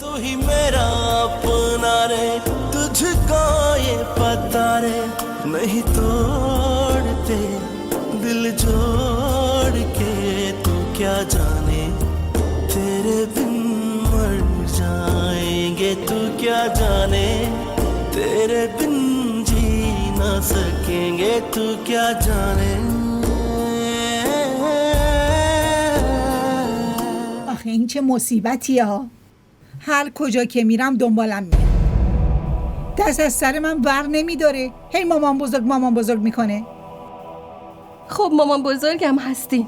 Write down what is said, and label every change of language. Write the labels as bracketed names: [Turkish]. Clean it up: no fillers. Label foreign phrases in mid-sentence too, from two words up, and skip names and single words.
[Hindi] ही मेरा अपना रे, तुझको ये पता रे, नहीं तोड़ते दिल जोड़ के, तू क्या जाने तेरे बिन मर जाएंगे, तू क्या जाने तेरे बिन जी ना सकेंगे, तू क्या जाने. [Persian] آخه این چه مصیبتیه ها. هر کجا که میرم دنبالم میاد. دست از سر من ور نمیداره. هی مامان بزرگ میکنه. خب مامان بزرگم هستی.